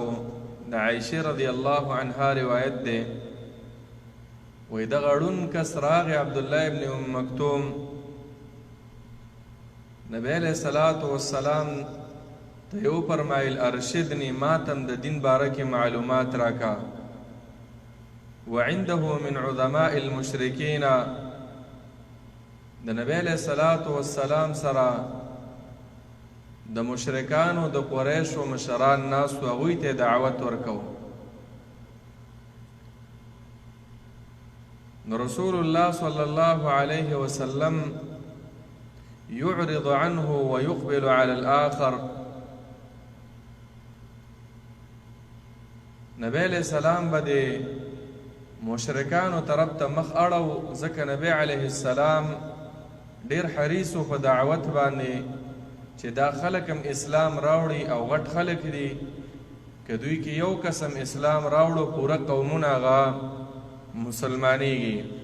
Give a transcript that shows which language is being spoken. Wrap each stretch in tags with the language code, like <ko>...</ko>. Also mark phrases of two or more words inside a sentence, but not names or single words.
<ps>د عایشه رضی الله عنها روایت ده، وی د غړون کس راغی عبدالله ابن ام مکتوم، نبی</ps> <ar>علیہ الصلوۃ والسلام</ar> <ps>ته یو فرمایل ارشدنی، ماتم د دین باره کې معلومات راکا.</ps> <ar>وعنده من عظماء المشرکین،</ar> <ps>د نبی</ps> <ar>علیہ الصلوۃ والسلام</ar> <ps>سره د مشرکانو د قریشو مشران ناس و هغوی ته دعوت ورکو.</ps> <ar>رسول الله صلی الله علیه وسلم يعرض عنه ويقبل على الآخر.</ar> <ps>نبی</ps> <ar>علیہ السلام</ar> <ps>به د مشرکانو طرف ته مخ اړو، ځکه نبی</ps> <ar>علیه السلام</ar> <ps>ډیر حریص په دعوت باندې چې دا خلک هم اسلام راوړي او غټ خلک دي، که دوی کې یو قسم اسلام راوړو پوره قومونه هغه مسلمانیږي.</ps>